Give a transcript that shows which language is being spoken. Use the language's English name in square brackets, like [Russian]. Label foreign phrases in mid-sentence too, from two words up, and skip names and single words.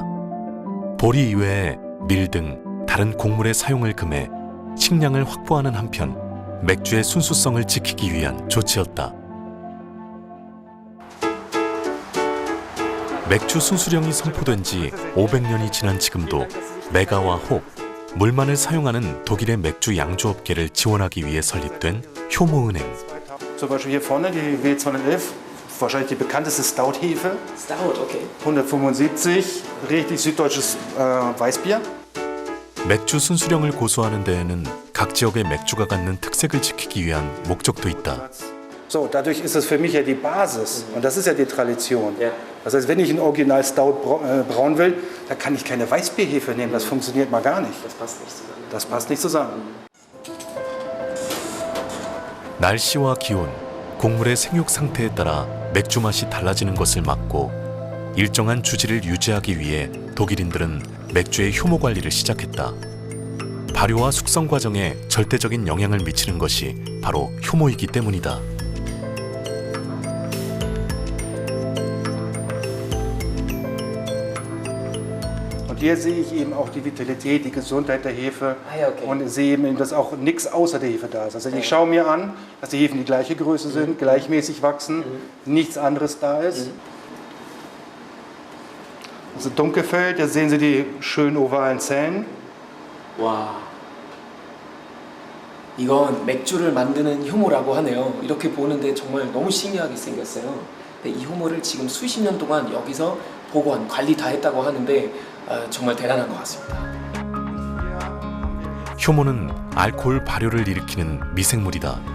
[Korean] 보리 이외에 밀 등 다른 곡물의 사용을 금해 식량을 확보하는 한편 맥주의 순수성을 지키기 위한 조치였다. 맥주 순수령이 선포된 지 500년이 지난 지금도 메가와 홉, 물만을 사용하는 독일의 맥주 양조업계를 지원하기 위해 설립된 효모은행. [German] Zum Beispiel hier vorne die W211, wahrscheinlich die bekannteste Stout-Hefe. Stout, okay. 175, richtig süddeutsches Weißbier. [Korean] 맥주 순수령을 고수하는 데에는 각 지역의 맥주가 갖는 특색을 지키기 위한 목적도 있다. [German] So, dadurch ist es für mich ja die Basis und das ist ja die Tradition. Das heißt, wenn ich ein Original Stout brauen will, dann kann ich keine Weißbierhefe nehmen, das funktioniert mal gar nicht. Das passt nicht zusammen. Das passt nicht zusammen. [Korean] 날씨와 기온, 곡물의 생육 상태에 따라 맥주 맛이 달라지는 것을 막고 일정한 주지를 유지하기 위해 독일인들은 맥주의 효모 관리를 시작했다. 발효와 숙성 과정에 절대적인 영향을 미치는 것이 바로 효모이기 때문이다. [German] Und hier sehe ich eben auch die Vitalität, die Gesundheit der Hefe okay. und sehe eben, dass auch nichts außer der Hefe da ist. Also ich schaue mir an, dass die Hefen die gleiche Größe sind, gleichmäßig wachsen, nichts anderes da ist. Also Dunkelfeld, da sehen Sie die schönen ovalen Zellen. [Korean] 와, 이건 맥주를 만드는 효모라고 하네요. 이렇게 보는데 정말 너무 신기하게 생겼어요. 근데 이 효모를 지금 수십 년 동안 여기서 보관, 관리 다 했다고 하는데 정말 대단한 것 같습니다. 효모는 알코올 발효를 일으키는 미생물이다.